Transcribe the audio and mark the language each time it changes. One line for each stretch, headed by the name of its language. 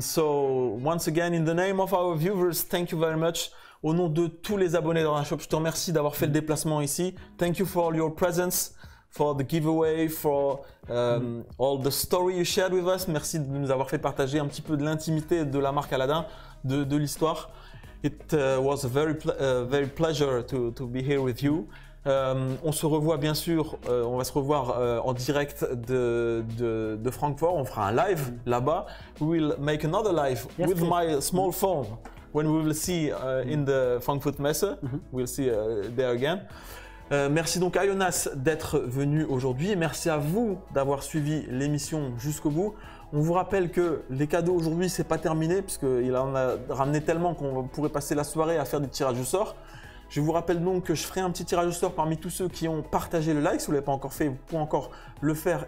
English: So once again, in the name of our viewers, thank you very much.
French: Au nom de tous les abonnés dans la shop, je te remercie d'avoir fait le déplacement ici.
English: Thank you for your presence, for the giveaway, for all the story you shared with us.
French: Merci de nous avoir fait partager un petit peu de l'intimité de la marque Aladdin, de l'histoire.
English: It was a very pleasure to be here with you.
French: On se revoit bien sûr, on va se revoir en direct de Francfort. On fera un live là-bas.
English: We will make another live Yes, with please. my small phone when we will see in the Frankfurt Messe. We'll see there again.
French: Merci donc à Jonas d'être venu aujourd'hui. Merci à vous d'avoir suivi l'émission jusqu'au bout. On vous rappelle que les cadeaux aujourd'hui, c'est pas terminé puisqu'il en a ramené tellement qu'on pourrait passer la soirée à faire des tirages au sort. Je vous rappelle donc que je ferai un petit tirage au sort parmi tous ceux qui ont partagé le like. Si vous ne l'avez pas encore fait, vous pouvez encore le faire.